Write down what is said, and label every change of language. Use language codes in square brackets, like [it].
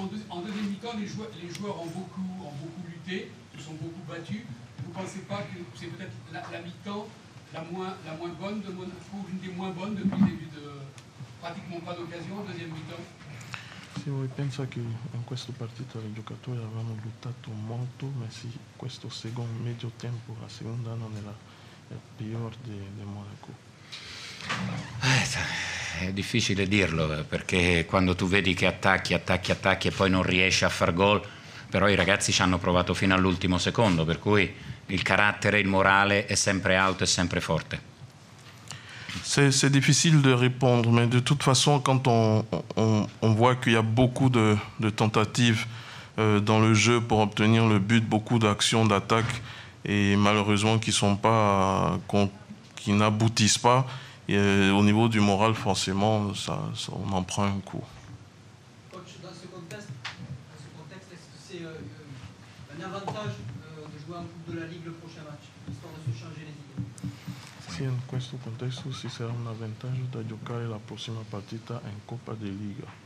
[fr] En deuxième mi-temps, les joueurs ont beaucoup lutté, se sont beaucoup battus. Vous ne pensez pas que c'est peut-être la mi-temps la moins bonne de Monaco, une des moins bonnes depuis le début de pratiquement pas d'occasion, deuxième mi-temps? [it] Sì, voi pensa che in questa partita i giocatori avevano lottato molto, ma sì, questo secondo medio tempo, la seconda non era il peggior di Monaco. È difficile dirlo, perché quando tu vedi che attacchi e poi non riesci a far gol, però i ragazzi ci hanno provato fino all'ultimo secondo, per cui il carattere, il morale è sempre alto e sempre forte. [fr] C'est difficile de répondre, mais de toute façon, quand on voit qu'il y a beaucoup de tentatives dans le jeu pour obtenir le but, beaucoup d'actions d'attaque, et malheureusement qui n'aboutissent pas, et au niveau du moral, forcément, on en prend un coup. Coach, dans ce contexte, est-ce que c'est un avantage de jouer en Coupe de la Ligue le prochain match, histoire de se changer les idées? [it] Sì, in questo contesto sì sarà un vantaggio da giocare la prossima partita in Coppa di Liga.